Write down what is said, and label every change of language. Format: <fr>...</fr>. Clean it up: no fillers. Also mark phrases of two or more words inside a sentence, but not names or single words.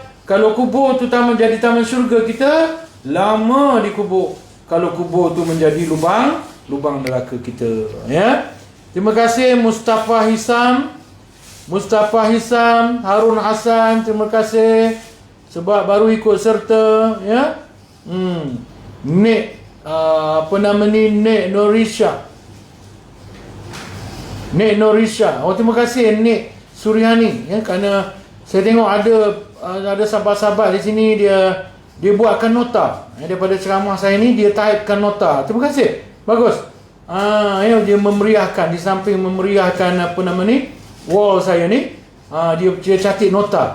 <ms>Kalau kubur tu menjadi taman syurga kita, lama di kubur. Kalau kubur tu menjadi lubang neraka kita. Ya. Terima kasih Mustafa Hisam, Harun Hasan, terima kasih sebab baru ikut serta, ya. Nek Norisha. Terima kasih Nek Suryani, ya, kerana saya tengok ada sahabat-sahabat di sini dia buatkan nota. Daripada ceramah saya ni dia typekan nota. Terima kasih. Bagus. Dia memeriahkan, di samping memeriahkan wall saya ni, dia catik nota.</ms>